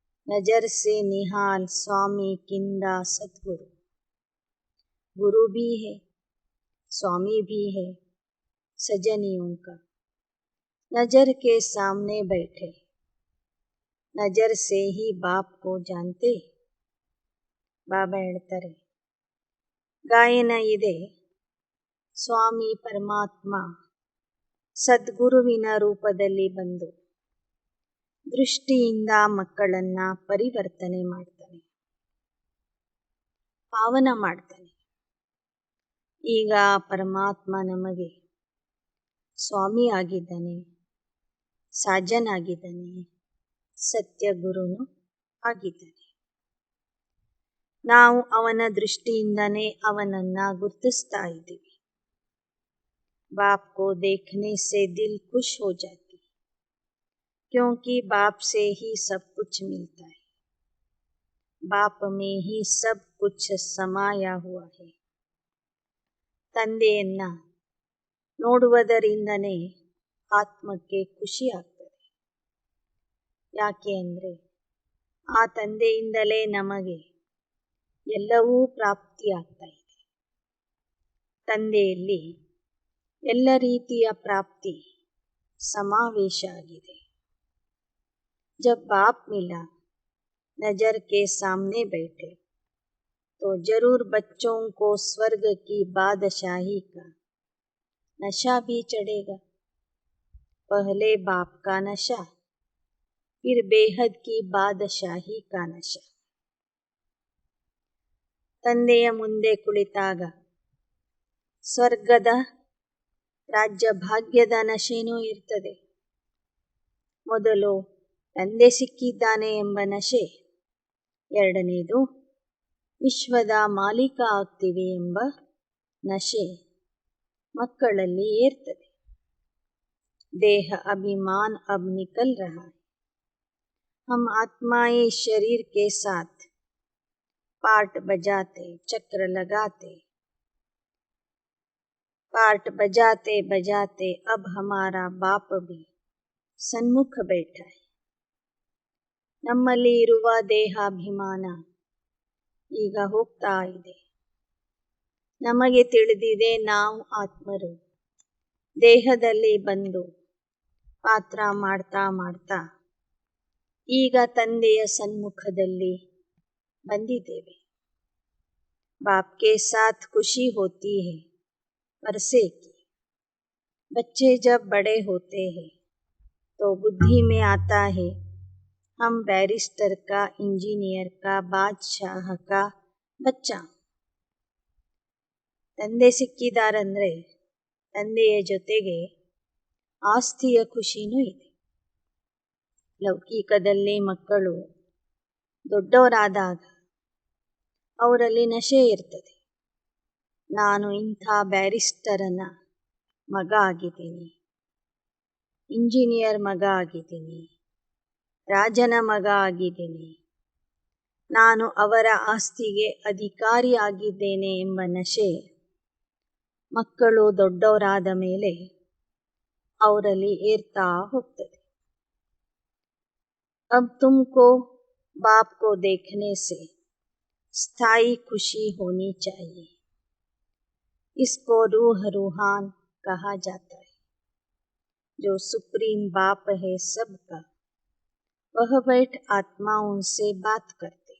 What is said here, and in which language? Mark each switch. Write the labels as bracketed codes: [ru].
[hi] नजर से निहाल स्वामी किंदा सतगुरु. गुरु भी है, स्वामी भी है, सजनियों का नजर के सामने बैठे, नजर से ही बाप को जानते. [kn] ಬಾಬಾ ಹೇಳ್ತಾರೆ, ಗಾಯನ ಇದೆ, ಸ್ವಾಮಿ ಪರಮಾತ್ಮ ಸದ್ಗುರುವಿನ ರೂಪದಲ್ಲಿ ಬಂದು ದೃಷ್ಟಿಯಿಂದ ಮಕ್ಕಳನ್ನ ಪರಿವರ್ತನೆ ಮಾಡ್ತಾನೆ, ಪಾವನ ಮಾಡ್ತಾನೆ. ಈಗ ಪರಮಾತ್ಮ ನಮಗೆ ಸ್ವಾಮಿ ಆಗಿದ್ದಾನೆ, ಸಾಜನಾಗಿದ್ದಾನೆ, ಸತ್ಯ ಗುರುನು ಆಗಿದ್ದಾನೆ. ನಾವು ಅವನ ದೃಷ್ಟಿಯಿಂದನೇ ಅವನನ್ನ ಗುರ್ತಿಸ್ತಾ ಇದ್ದೀವಿ. [hi] ಬಾಪ್ ಕೋ ದೇಖನೆ ಸೆ ದಿಲ್ ಖುಷ್ ಹೋ ಜಾತಿ, क्योंकि बाप से ही सब कुछ मिलता है, बाप में ही सब कुछ समाया हुआ है. [kn] ತಂದೆಯನ್ನ ನೋಡುವುದರಿಂದನೇ ಆತ್ಮಕ್ಕೆ ಖುಷಿ ಆಗ್ತದೆ. ಯಾಕೆ ಅಂದರೆ ಆ ತಂದೆಯಿಂದಲೇ ನಮಗೆ ಎಲ್ಲವೂ ಪ್ರಾಪ್ತಿಯಾಗ್ತಾ ಇದೆ. ತಂದೆಯಲ್ಲಿ ಎಲ್ಲ ರೀತಿಯ ಪ್ರಾಪ್ತಿ ಸಮಾವೇಶ ಆಗಿದೆ. [hi] जब बाप मिला, नजर के सामने बैठे, तो जरूर बच्चों को स्वर्ग की बादशाही का नशा भी चढ़ेगा. पहले बाप का नशा, फिर बेहद की बादशाही का नशा. [kn] ತಂದೆಯ ಮುಂದೆ ಕುಳಿತಾಗ ಸ್ವರ್ಗದ ರಾಜ್ಯ ಭಾಗ್ಯದ ನಶೆನೂ ಇರ್ತದೆ. ಮೊದಲು ತಂದೆ ಸಿಕ್ಕಿದ್ದಾನೆ ಎಂಬ ನಶೆ, ಎರಡನೇದು ವಿಶ್ವದ ಮಾಲೀಕ ಆಗ್ತೀವಿ ಎಂಬ ನಶೆ ಮಕ್ಕಳಲ್ಲಿ ಏರ್ತದೆ. [hi] ದೇಹ ಅಭಿಮಾನ್ ಅಬ್ ನಿಕಲ್ ರಹಾ ಹೈ. हम आत्माएं शरीर के साथ पार्ट बजाते चक्र लगाते, पार्ट बजाते बजाते अब हमारा बाप भी सन्मुख बैठा है. [kn] ನಮ್ಮಲ್ಲಿ ಇರುವ ದೇಹಾಭಿಮಾನ ಈಗ ಹೋಗ್ತಾ ಇದೆ. ನಮಗೆ ತಿಳಿದಿದೆ ನಾವು ಆತ್ಮರು ದೇಹದಲ್ಲಿ ಬಂದು ಪಾತ್ರ ಮಾಡ್ತಾ ಮಾಡ್ತಾ ಈಗ ತಂದೆಯ ಸನ್ಮುಖದಲ್ಲಿ ಬಂದಿದ್ದೇವೆ. [hi] बाप के साथ खुशी होती है परसे की. बच्चे जब बड़े होते हैं तो बुद्धि में आता है हम बैरिस्टर का, इंजीनियर का, बादशाह का बच्चा. [kn] ತಂದೆ ಸಿಕ್ಕಿದಾರಂದ್ರೆ ತಂದೆಯ ಜೊತೆಗೆ ಆಸ್ತಿಯ ಖುಷಿನೂ ಇದೆ. ಲೌಕಿಕದಲ್ಲಿ ಮಕ್ಕಳು ದೊಡ್ಡವರಾದಾಗ ಅವರಲ್ಲಿ ನಶೆ ಇರ್ತದೆ. ನಾನು ಇಂಥ ಬ್ಯಾರಿಸ್ಟರನ ಮಗ ಆಗಿದ್ದೀನಿ, ಇಂಜಿನಿಯರ್ ಮಗ ಆಗಿದ್ದೀನಿ, ರಾಜನ ಮಗ ಆಗಿದ್ದೀನಿ, ನಾನು ಅವರ ಆಸ್ತಿಗೆ ಅಧಿಕಾರಿ ಆಗಿದ್ದೇನೆ ಎಂಬ ನಶೆ ಮಕ್ಕಳು ದೊಡ್ಡವರಾದ ಮೇಲೆ ಅವರಲ್ಲಿ ಏರ್ತಾ ಹೋಗ್ತದೆ. [hi] अब तुमको बाप को देखने से स्थायी खुशी होनी चाहिए. इसको रूह रूहान कहा जाता है. जो सुप्रीम बाप है सबका, वह बैठ आत्माओं से बात करते.